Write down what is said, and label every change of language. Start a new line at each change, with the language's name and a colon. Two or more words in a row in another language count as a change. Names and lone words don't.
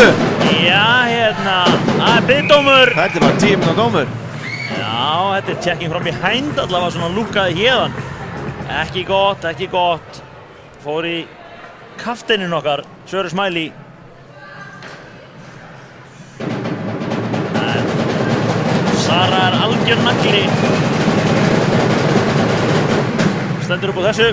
Icelandic: Já, það er biðdómur. Þetta er bara 10 mínútna dómur. Já, þetta er
English: checking from behind,
Icelandic: allavega svona lúkkaði hérðan. Ekki gott. Fór í kafteininn okkar, Sara Smiley. En Sara er algjör nagli. Stendur upp á þessu.